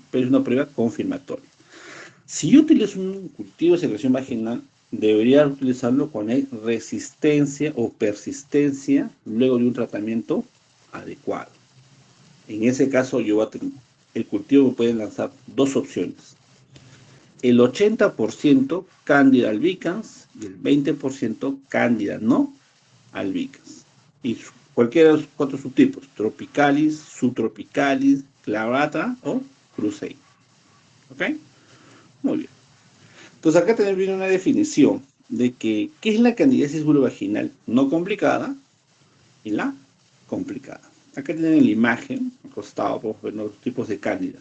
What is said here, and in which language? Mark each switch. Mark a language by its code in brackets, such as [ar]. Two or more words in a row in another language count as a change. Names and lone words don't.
[es] Pero es una prueba confirmatoria. Si yo utilizo un cultivo de secreción vaginal, debería utilizarlo cuando hay resistencia o persistencia luego de un tratamiento adecuado. En ese caso, el cultivo me puede lanzar dos opciones. El 80% Candida albicans y el 20% Candida no albicans. Y cualquiera de los 4 subtipos, tropicalis, subtropicalis, clavata o crusei. ¿Ok? Muy bien. Entonces acá tenemos bien una definición de qué es la candidiasis vulvovaginal no complicada y la complicada. Acá tienen la imagen, al costado podemos ver los tipos de cándida.